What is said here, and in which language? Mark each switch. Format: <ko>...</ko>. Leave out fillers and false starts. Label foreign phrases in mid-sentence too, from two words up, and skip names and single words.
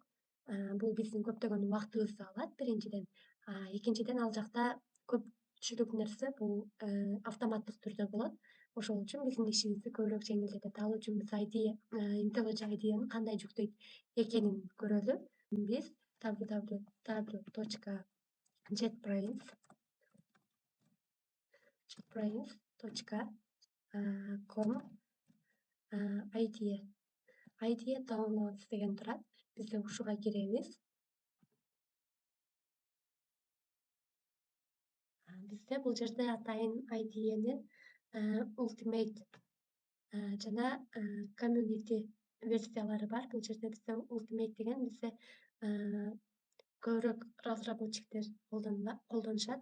<ky>Бул биздин көптөгөн убактыбызды алат, биринчиден. Экинчиден, ал жакта көпчүлүк нерсе бул автоматтык түрдө болот. Ошол үчүн биздин ишибизди көбүрөөк жеңилдетет. Ал үчүн биз IntelliJ IDEни кандай жүктөйт экенин көрөлү. Биз www.jetbrains.com</ky> <en>IDE downloads</en> <ky>деген турат. Бизде ушуга киребиз. Бизде бул жерде атайын IDEнин Ultimate жана community версиялары бар. Бул жерде бизде Ultimate деген бизде көбүрөөк разработчиктер колдонушат.</ky>